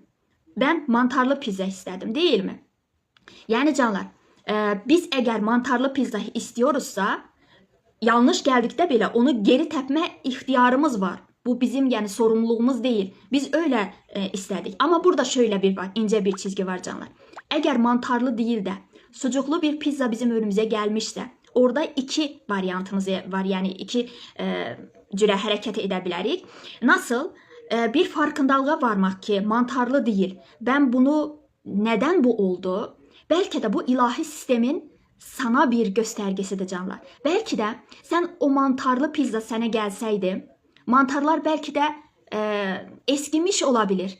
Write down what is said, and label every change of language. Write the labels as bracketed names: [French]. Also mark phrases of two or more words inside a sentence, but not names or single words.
[Turkish] Ben mantarlı pizza istedim, değil mi? Yani canlar, biz eğer mantarlı pizza istiyoruzsa yanlış geldikte bile onu geri tepme ihtiyarımız var. Bu bizim yani sorumluluğumuz değil. Biz öyle istedik. Ama burada şöyle bir bak, ince bir çizgi var canlar. Eğer mantarlı değil de sucuklu bir pizza bizim önümüze gelmişse orada iki varyantımız var. [Azerbaijani] Yani iki cürə hərəkət edə bilərik. [Turkish] Nasıl? Bir farkındalığa varmak ki mantarlı değil. Ben bunu neden bu oldu? Belki de bu ilahi sistemin sana bir göstergesidir canlar. Belki de sen o mantarlı pizza sana gelseydi, mantarlar belki de eskimiş olabilir.